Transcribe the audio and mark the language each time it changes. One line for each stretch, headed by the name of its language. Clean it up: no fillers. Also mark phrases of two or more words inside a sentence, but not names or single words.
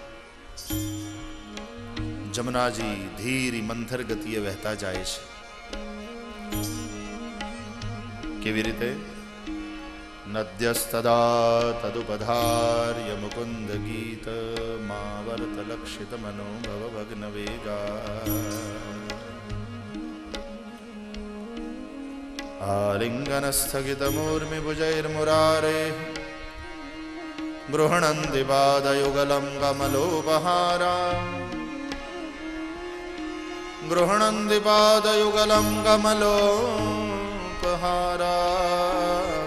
Gujarati: જમનાજી ધીરી મંથર ગતિએ વહેતા જાય છે. કેવી રીતે?
Sanskrit: नद्यस्तदा तदुपधार्य मुकुंद गीत मावर्त लक्षित मनोभव भग्न वेगा. आलिंगन स्थगित मूर्मि भुजैर्मुरारे गृह्णन्ति पादयुगलं कमलोपहारा. गृह्णन्ति पादयुगलं कमलोपहारा.